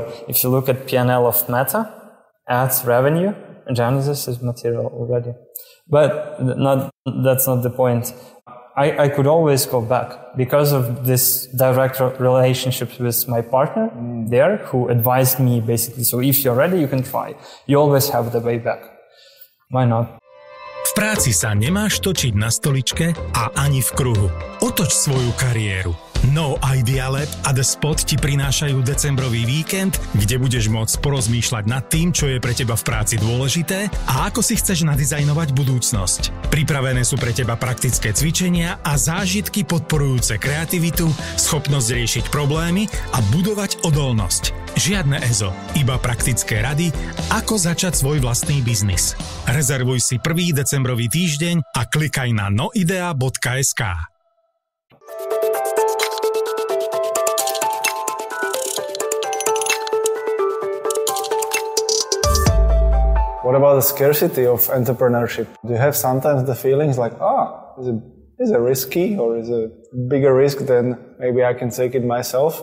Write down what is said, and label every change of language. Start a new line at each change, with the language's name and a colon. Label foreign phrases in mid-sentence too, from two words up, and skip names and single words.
English: If you look at P&L of Meta, ads, revenue, Genesis is material already. But that's not the point. I could always go back because of this direct relationship with my partner there, who advised me basically, so if you're ready, you can try. You always have the way back. Why not?
Slovak: V práci sa nemáš točiť na stoličke a ani v kruhu. Otoč svoju kariéru. No Idea Lab a The Spot ti prinášajú decembrový víkend, kde budeš môcť porozmýšľať nad tým, čo je pre teba v práci dôležité a ako si chceš nadizajnovať budúcnosť. Pripravené sú pre teba praktické cvičenia a zážitky podporujúce kreativitu, schopnosť riešiť problémy a budovať odolnosť. Žiadne EZO, iba praktické rady, ako začať svoj vlastný biznis. Rezervuj si 1. decembrový týždeň a klikaj na noidea.sk.
English: What about the scarcity of entrepreneurship? Do you have sometimes the feelings like, is it risky, or is it a bigger risk than maybe I can take it myself?